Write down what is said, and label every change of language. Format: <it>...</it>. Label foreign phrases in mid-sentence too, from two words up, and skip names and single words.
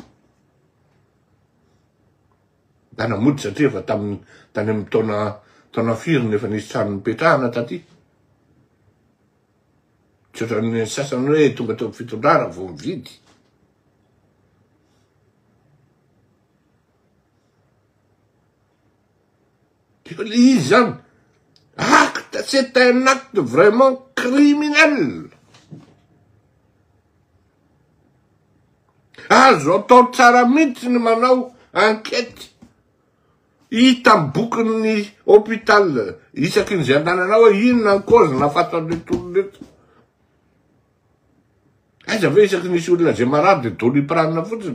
<mg>Ndana mody satria efa tany amin'ny taona firy efa nisy trano nipetrahana taty. Tsy ohatran'ny sasany hoe tonga tao fitondrana vao mividy. Izy zany,</mg> <fr>acte, c'est un acte vraiment criminel.</fr> <mg>Azo atao tsara mihitsy ny manao enquête. Hita bokin'ny hôpital isaky ny zay antananao hoe inona ny cause nahafatan'ny tolon'eto. Aiza ve isaky nisy olona zay marary de doliprane fotsiny.</mg>